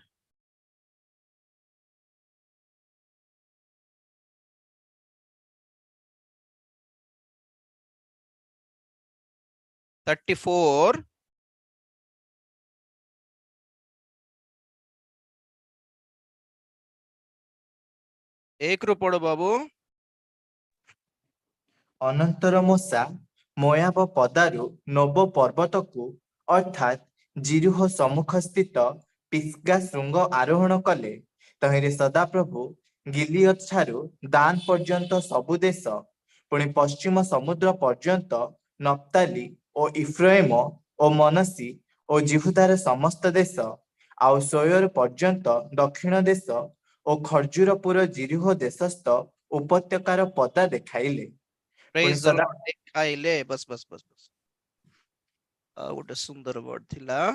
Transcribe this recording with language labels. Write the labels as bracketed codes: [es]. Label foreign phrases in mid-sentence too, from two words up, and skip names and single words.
[hi] थर्टी फोर एक रू पढ़ो बाबू। [or] ଅନନ୍ତର ମୂଷା ମୋୟାବ ପଦାରୁ ନୋବ ପର୍ବତକୁ ଅର୍ଥାତ୍ ଜିରୁହ ସମ୍ମୁଖ ସ୍ଥିତ ପିସ୍ଗା ଶୃଙ୍ଗ ଆରୋହଣ କଲେ। ତହିଁରେ ସଦାପ୍ରଭୁ ଗିଲିୟଦ ଠାରୁ ଦାନ ପର୍ଯ୍ୟନ୍ତ ସବୁ ଦେଶ, ପୁଣି ପଶ୍ଚିମ ସମୁଦ୍ର ପର୍ଯ୍ୟନ୍ତ ନପ୍ତାଲି ଓ ଇଫ୍ରାଇମ ଓ ମନସି ଓ ଜିହୁଦାର ସମସ୍ତ ଦେଶ, ଆଉ ସୋୟର ପର୍ଯ୍ୟନ୍ତ ଦକ୍ଷିଣ ଦେଶ ଓ ଖର୍ଜୁରପୁର ଜିରୁହ ଦେଶସ୍ଥ ଉପତ୍ୟକାର ପଦା ଦେଖାଇଲେ। ପୁଣି [en] praise the [or] ସଦା [en] लॉर्ड। [or] ଦେଖାଇଲେ ବସ ବସ ବସ ବସ ଗୋଟେ ସୁନ୍ଦର ୱାର୍ଡ ଥିଲା।